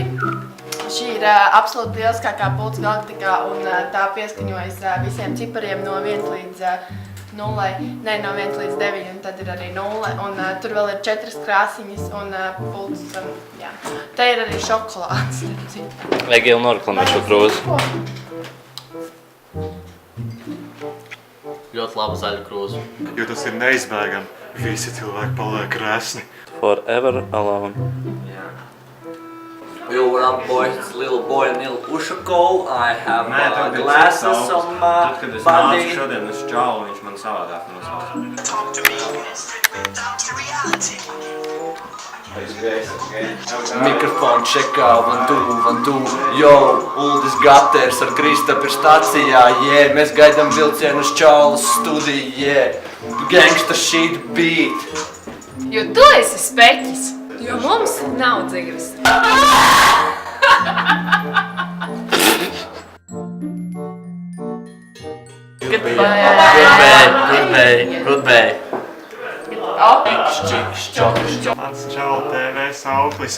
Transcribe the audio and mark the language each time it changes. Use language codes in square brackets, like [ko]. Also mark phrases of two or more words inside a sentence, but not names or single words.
[lv] Šī ir absolūti lieliskākā pults galaktikā un tā pieskaņojas visiem cipariem no 1 līdz 0, ne, no 1 līdz 9, un tad ir arī 0, un tur vēl ir 4 krāsiņas un pults, jā. Te ir arī šokolāds. Egīla noreklamē šo krūzi. Ļoti laba zaļa krūze. Jo tas ir neizbēgami. Visi cilvēki paliek resni. [en] Forever alone. Yo, what up, boys? It's little boy Nil Ušakov. I have glasses on my [lv] Tad, kad es [en] body. [lv] nācu šodien uz Čaulu, viņš man savādāk nosauca. Mikrofonu čekā, 1, 2, 1, 2. Yo, Uldis Gaters ar Kristapu ir stācijā, yeah. Mēs gaidām vilcienu uz Čaulas studiju, [en] yeah. Gangsta shit beat. [lv] Jo tu esi speķis. Jo mums nav dzīves. [en] Good bay. [lv] Mans Čaula TV sauklis.